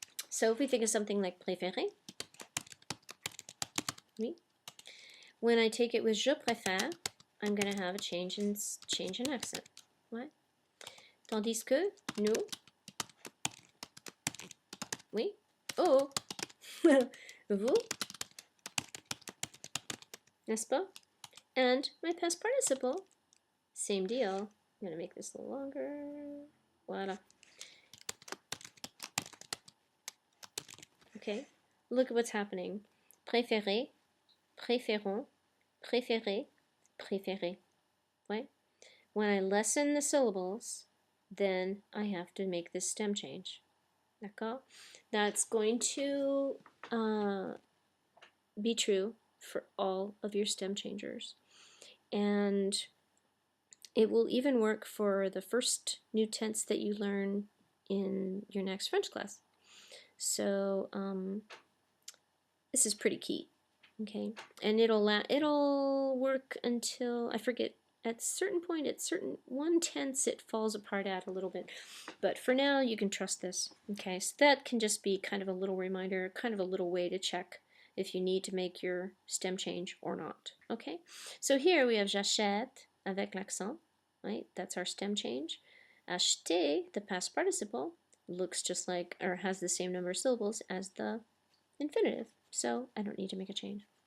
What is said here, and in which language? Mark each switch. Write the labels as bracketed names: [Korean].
[English] So if we think of something like préférer, oui. When I take it with je préfère, I'm going to have a change in accent. [French] Ouais. Tandis que nous, oui, oh, vous, n'est-ce pas? [English] And my past participle, same deal. I'm going to make this a little longer. Voilà. Okay, look at what's happening. [French] Préférer, préférons, préférer, préférer. [English] Right? When I lessen the syllables, then I have to make this stem change. D'accord? That's going to be true for all of your stem changers. And it will even work for the first new tense that you learn in your next French class. So this is pretty key, okay? And it'll work until, I forget, at a certain point, at certain one tense, it falls apart at a little bit. But for now, you can trust this, okay? So that can just be kind of a little reminder, kind of a little way to check if you need to make your stem change or not, okay? So here we have j'achète avec l'accent, right? That's our stem change. Acheter, the past participle, looks just like, or has the same number of syllables as the infinitive. So I don't need to make a change.